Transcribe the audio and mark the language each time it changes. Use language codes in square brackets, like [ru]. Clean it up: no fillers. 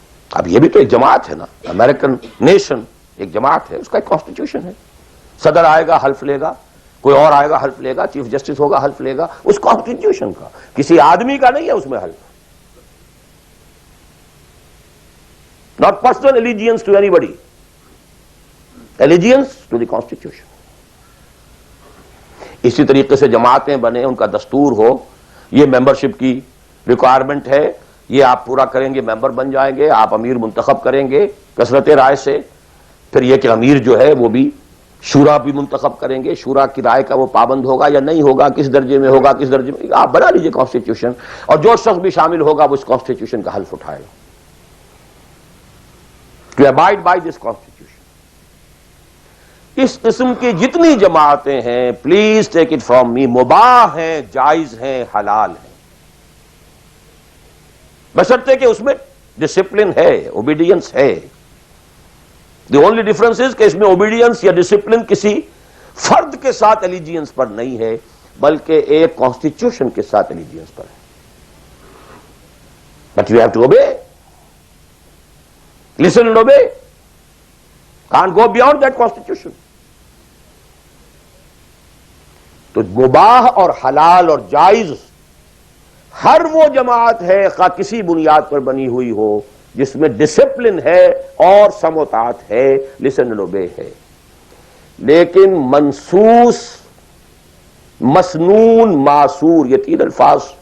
[ur] اب یہ بھی تو ایک جماعت ہے نا. امریکن نیشن ایک جماعت ہے، اس کا ایک کانسٹیٹیوشن ہے. صدر آئے گا حلف لے گا، کوئی اور آئے گا حلف لے گا، چیف جسٹس ہوگا حلف لے گا. اس کانسٹیٹیوشن کا، کسی آدمی کا نہیں ہے اس میں حلف. [en] Not personal allegiance to anybody. Allegiance to the Constitution. [ur] اسی طریقے سے جماعتیں بنے، ان کا دستور ہو، یہ ممبرشپ کی ریکوائرمنٹ ہے، یہ آپ پورا کریں گے ممبر بن جائیں گے، آپ امیر منتخب کریں گے کثرت رائے سے. پھر یہ کہ امیر جو ہے وہ بھی شورا بھی منتخب کریں گے، شورا کی رائے کا وہ پابند ہوگا یا نہیں ہوگا، کس درجے میں ہوگا، کس درجے میں. آپ بنا لیجئے کانسٹیٹیوشن، اور جو شخص بھی شامل ہوگا وہ اس کانسٹیٹیوشن کا حلف اٹھائے گا. [en] To abide by this constitution. [ur] اس قسم کی جتنی جماعتیں ہیں، [en] please take it from me, [ur] مباح ہیں، جائز ہیں، حلال ہیں، بشرطے کہ اس میں ڈسپلن ہے، اوبیڈینس ہے. [en] the only difference is [ur] کہ اس میں اوبیڈینس یا ڈسپلن کسی فرد کے ساتھ الیجینس پر نہیں ہے، بلکہ ایک کانسٹیٹیوشن کے ساتھ الیجینس پر ہے. [en] But you have to obey. Listen and obey. Can't go beyond that constitution. [ur] تو مباح اور حلال اور جائز ہر وہ جماعت ہے، خواہ کسی بنیاد پر بنی ہوئی ہو، جس میں ڈسپلن ہے اور سمع و طاعت ہے، [en] listen and obey [ur] ہے. لیکن منسوس، مسنون، معصور، یہ تین الفاظ.